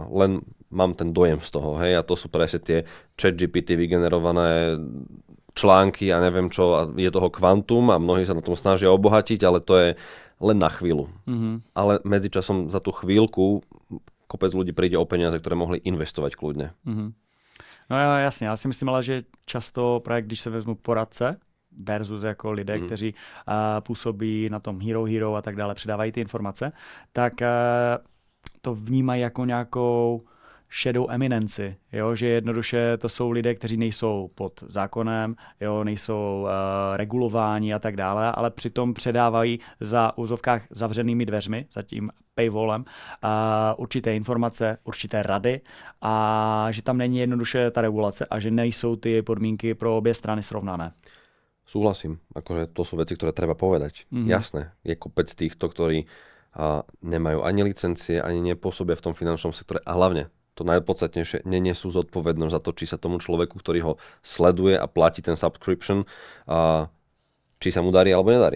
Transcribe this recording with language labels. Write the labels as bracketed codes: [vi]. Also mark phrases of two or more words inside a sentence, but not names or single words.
[sk] Len mám ten dojem z toho, hej, a to sú presne tie ChatGPT vygenerované články a neviem čo, a je toho kvantum a mnohí sa na tom snažia obohatiť, ale to je len na chvíľu. Ale medzičasom za tú chvíľku kopec ľudí príde o peniaze, ktoré mohli investovať kľudne. [cs] No jasně, já si myslím ale, že často právě když se vezmu poradce versus jako lidé, kteří působí na tom Hero a tak dále, předávají ty informace, tak to vnímají jako nějakou shadow eminenci, jo? Že jednoduše to jsou lidé, kteří nejsou pod zákonem, jo? Nejsou regulováni a tak dále, ale přitom předávají za úzovkách zavřenými dveřmi, za tím paywallem, určité informace, určité rady a že tam není jednoduše ta regulace a že nejsou ty podmínky pro obě strany srovnané. [sk] Súhlasím, akože to sú veci, ktoré treba povedať. Jasné, je kopec týchto, ktorí nemajú ani licencie, ani nepôsobia v tom finančnom sektore a hlavne to najpodstatnejšie, nenesú zodpovednosť za to, či sa tomu človeku, ktorý ho sleduje a platí ten subscription, či sa mu darí alebo nedarí.